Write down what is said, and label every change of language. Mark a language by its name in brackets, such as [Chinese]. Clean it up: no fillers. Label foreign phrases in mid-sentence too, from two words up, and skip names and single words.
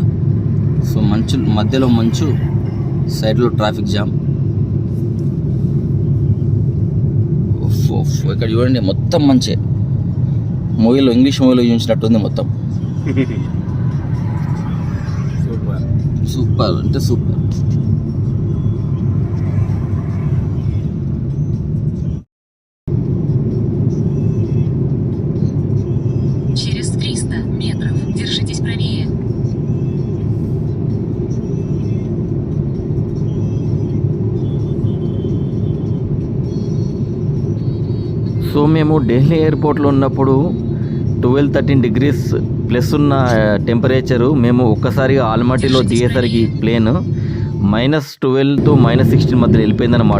[Telugu] సో మంచు మధ్యలో మంచు, సైడ్లో [English] traffic jam. [Telugu] ఇక్కడ చూడండి మొత్తం మంచే, మూవీలో ఇంగ్లీష్ మూవీలో చూసినట్టుంది మొత్తం. సూపర్ అంటే సూపర్. [Russian] Через 300 метров держитесь правее. [Telugu] సో మేము ఢిల్లీ ఎయిర్పోర్ట్లో ఉన్నప్పుడు 12-13 [English] degrees plus [Telugu] ఉన్న టెంపరేచరు మేము ఒక్కసారిగా ఆల్మటీలో దిగేసరికి ప్లేన్ -12 to -16 మధ్యలో వెళ్ళిపోయిందనమాట.